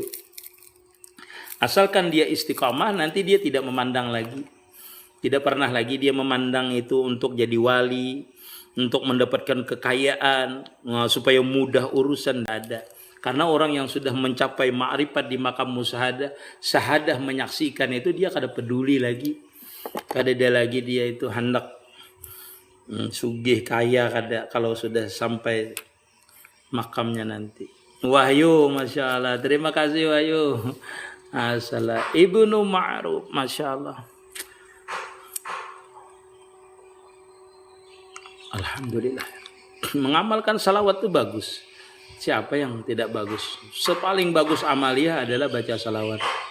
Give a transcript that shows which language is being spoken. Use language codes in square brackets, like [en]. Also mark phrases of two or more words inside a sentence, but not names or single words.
[id] Asalkan dia istiqamah, nanti dia tidak memandang lagi. Tidak pernah lagi dia memandang itu untuk jadi wali, untuk mendapatkan kekayaan, supaya mudah urusan, tidak ada. Karena orang yang sudah mencapai ma'rifat di makam musyahadah, syahadah menyaksikan itu, dia kada peduli lagi. Kada ada lagi dia itu hendak sugih kaya kada kalau sudah sampai makamnya nanti. Wahyu, [ar] ما شاء الله. [id] Terima kasih Wahyu. Assalam. Ibnu Ma'ruf, [ar] ما شاء الله. [id] Alhamdulillah. Mengamalkan salawat itu bagus. Siapa yang tidak bagus? Sepaling bagus amalia adalah baca salawat.